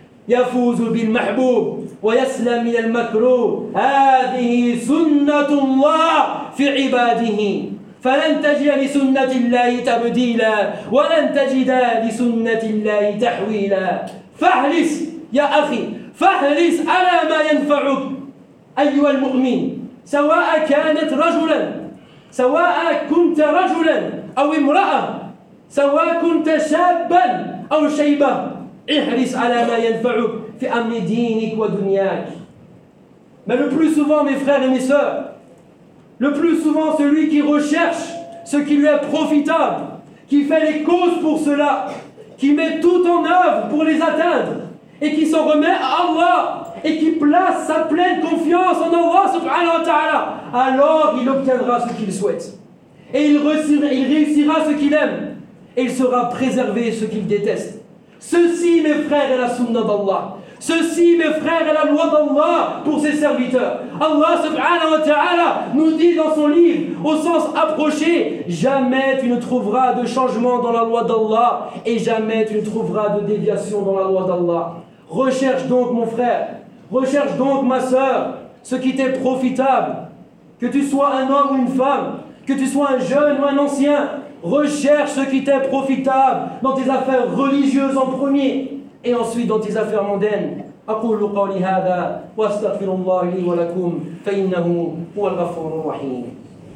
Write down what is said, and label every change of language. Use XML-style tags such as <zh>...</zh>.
<ar>يفوز بالمحبوب ويسلم من المكروه هذه سنة الله في عباده فلن تجد لسنة الله تبديلا ولن تجد لسنة الله تحويلا فاحرص يا أخي فاحرص على ما ينفعك أيها المؤمن سواء كانت رجلا سواء كنت رجلا أو امرأة سواء كنت شابا أو شيبة احرص على ما ينفعك في أمر دينك ودنياك.</ar> <fr>Mais le plus souvent, mes frères et mes sœurs, le plus souvent, celui qui recherche ce qui lui est profitable, qui fait les causes pour cela, qui met tout en œuvre pour les atteindre, et qui s'en remet à Allah, et qui place sa pleine confiance en Allah subhanahu wa ta'ala, alors il obtiendra ce qu'il souhaite. Et il réussira ce qu'il aime, et il sera préservé ce qu'il déteste. Ceci, mes frères, est la sunna d'Allah. Ceci, mes frères, est la loi d'Allah pour ses serviteurs. Allah subhanahu wa ta'ala nous dit dans son livre, au sens approché, jamais tu ne trouveras de changement dans la loi d'Allah et jamais tu ne trouveras de déviation dans la loi d'Allah. Recherche donc, mon frère, recherche donc, ma sœur, ce qui t'est profitable. Que tu sois un homme ou une femme, que tu sois un jeune ou un ancien, recherche ce qui t'est profitable dans tes affaires religieuses en premier et ensuite dans tes affaires mondaines.</fr> <ar>أقول قولي هذا واستغفر الله لي ولكم فإنه هو الغفور الرحيم.</ar>